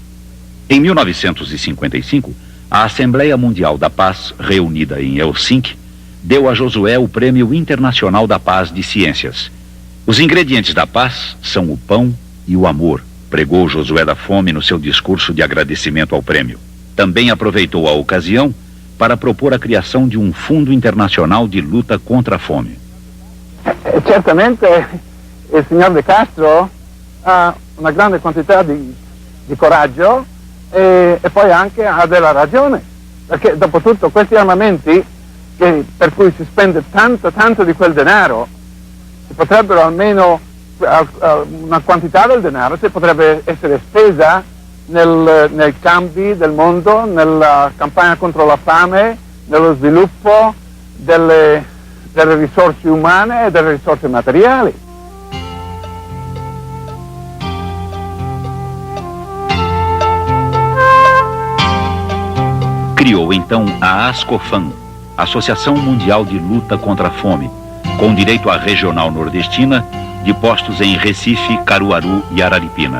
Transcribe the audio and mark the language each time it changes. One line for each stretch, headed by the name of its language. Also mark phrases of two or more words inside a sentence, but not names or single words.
Portuguese: Em 1955, a Assembleia Mundial da Paz, reunida em Helsinki, deu a Josué o Prêmio Internacional da Paz de Ciências. Os ingredientes da paz são o pão e o amor, pregou Josué da Fome no seu discurso de agradecimento ao prêmio. Também aproveitou a ocasião para propor a criação de um fundo internacional de luta contra a fome.
Italian: Certamente il signor De Castro ha una grande quantità di coraggio e poi anche ha della ragione, perché dopo tutto questi armamenti per cui si spende tanto di quel denaro, si potrebbero almeno, una quantità del denaro si potrebbe essere spesa nei cambi del mondo, nella campagna contro la fame, nello sviluppo delle risorse umane e delle risorse materiali.
Portuguese: Criou então a ASCOFAM, Associação Mundial de Luta contra a Fome, com direito à regional nordestina, de postos em Recife, Caruaru e Araripina.